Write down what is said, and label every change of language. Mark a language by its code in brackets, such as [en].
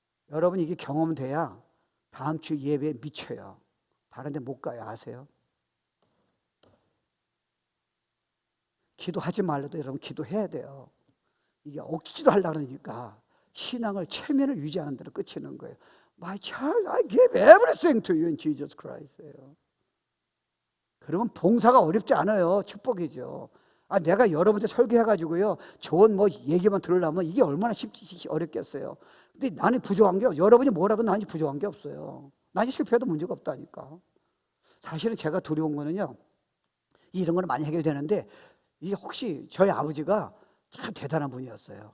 [ko] 여러분 이게 경험돼야 다음 주 예배에 미쳐요. 다른 데 못 가요. 아세요? 기도하지 말라도 여러분 기도해야 돼요. 이게 억지로 하려고 그러니까 신앙을 체면을 유지하는 대로 끝이는 거예요. [en] My child, I give everything to you in Jesus Christ예요. [ko] 그러면 봉사가 어렵지 않아요. 축복이죠. 내가 여러분한테 설교해가지고요 좋은 뭐 얘기만 들으려면 이게 얼마나 쉽지 어렵겠어요. 근데 나는 부족한 게 여러분이 뭐라도 나는 부족한 게 없어요. 나는 실패해도 문제가 없다니까. 사실은 제가 두려운 거는요 이런 거는 많이 해결되는데 이게 혹시 저희 아버지가 참 대단한 분이었어요.